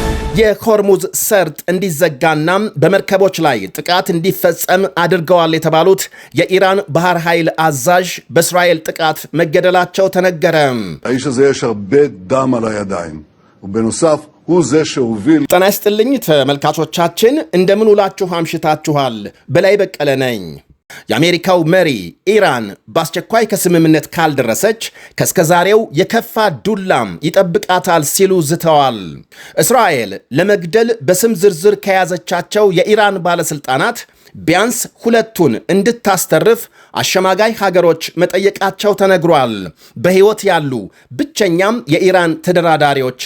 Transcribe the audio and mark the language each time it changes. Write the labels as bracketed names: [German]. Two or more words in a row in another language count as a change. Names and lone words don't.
[Amharic] የሆርሙዝ ሰርጥ እንዲዘጋና በመርከቦች ላይ ጥቃት እንዲፈጸም አድርገዋል የተባሉት የኢራን ባህር ኃይል አዛዥ በእስራኤል ጥቃት መገደላቸው ተነገረ። [Hebrew] האיש הזה יש הרבה דם על הידיים ובנוסף הוא זה שהוביל [Amharic] ጤና ይስጥልኝ ተመልካቾቻችን እንደምን ውላችሁ አምሽታችኋል። በላይ በቀለ ነኝ። የአሜሪካው መሪ ኢራን በአስቸኳይ ከስምምነት ካልደረሰች ከስከዛሬው የከፋ ዱላም ይጠብቃታል ሲሉ ዝተዋል። እስራኤል ለመግደል በስም ዝርዝር ከያዘቻቸው የኢራን ባለስልጣናት ቢያንስ ሁለቱን እንድታስተርፍ አሸማጋይ ሀገሮች መጠየቃቸው ተነግሯል። በሕይወት ያሉ ብቸኛም የኢራን ተደራዳሪዎች